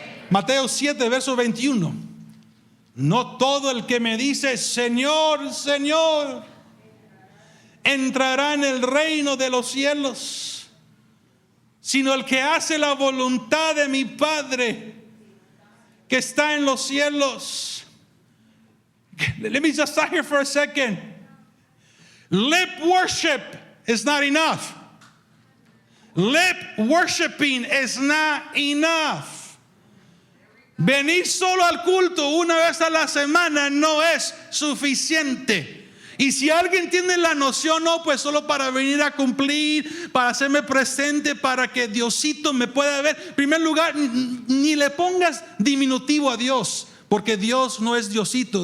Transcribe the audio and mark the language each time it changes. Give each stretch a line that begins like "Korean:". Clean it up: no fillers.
Spanish: Mateo 7, verso 21. No todo el que me dice Señor, Señor, entrará en el reino de los cielos, sino el que hace la voluntad de mi Padre que está en los cielos.
English: Let me just stop here for a second. Lip worship is not enough. Lip worshiping is not enough.
Spanish: Venir solo al culto una vez a la semana no es suficiente. Y si alguien tiene la noción, no, pues solo para venir a cumplir, para hacerme presente, para que Diosito me pueda ver. En primer lugar, ni le pongas diminutivo a Dios, porque Dios no es Diosito.